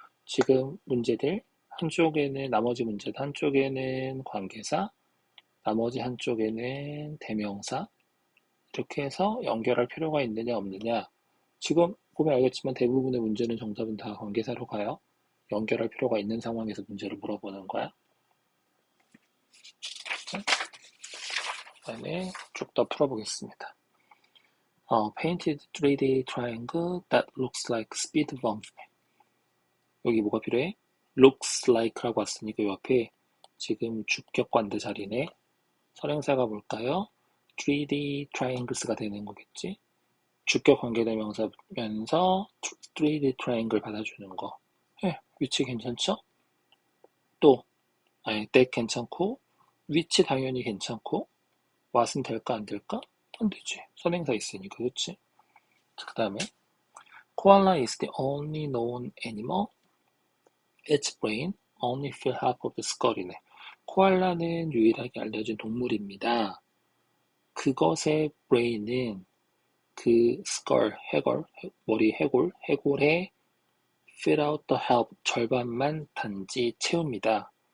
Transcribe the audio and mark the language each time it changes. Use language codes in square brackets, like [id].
[ko] 지금 문제들 한쪽에는 나머지 문제들 한쪽에는 관계사, 나머지 한쪽에는 대명사 이렇게 해서 연결할 필요가 있느냐 없느냐. 지금 보면 알겠지만 대부분의 문제는 정답은 다 관계사로 가요. 연결할 필요가 있는 상황에서 문제를 물어보는 거야. 그다음에 쭉 더 풀어보겠습니다. [en] Painted 3D triangle that looks like speed bump. [ko] 여기 뭐가 필요해? looks like라고 왔으니까 이 앞에 지금 주격 관대 자리네. 선행사가 뭘까요? [en] 3D triangles [ko] 가 되는 거겠지? 주격 관계대명사면서 3D triangle 받아주는 거. 위치 괜찮죠? 또 that 괜찮고 위치 당연히 괜찮고 what은 될까 안 될까? 안 되지. 선행사 있으니까 그렇지? 그 다음에 [en] Koala is the only known animal. Its brain only fill half of the skull이네. [ko] 코알라는 유일하게 알려진 동물입니다. 그것의 brain은 그 skull, 머리 해골의 [en] fill out the half, [ko] 절반만 단지 채웁니다.